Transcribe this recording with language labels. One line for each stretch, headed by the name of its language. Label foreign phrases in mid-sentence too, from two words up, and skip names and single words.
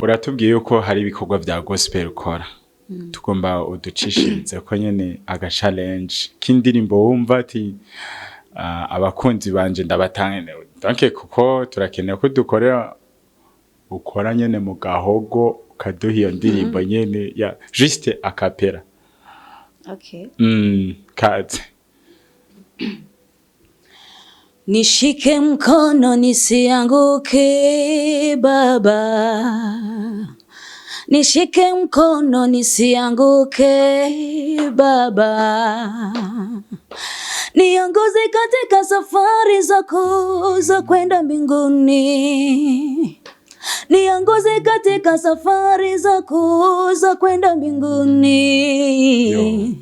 Rundi: uratubwiye yuko hari ibikorwa bya gospel ukora tugomba uducishirize ko nyene aga challenge kindirimbo wumva ati abakunzi banje ndabatanga danke kuko turakeneye ko dukorera ukora nyene mu gahogo ukaduha iyo ndirimbo nyene ya
French: juste a cappella.
Rundi: Okay. Kaze.
Swahili: Nishike mkono nisianguke baba, nishike mkono nisianguke baba, niongoze katika safari zako za kwenda mbinguni, niongoze katika safari zako za kwenda mbinguni.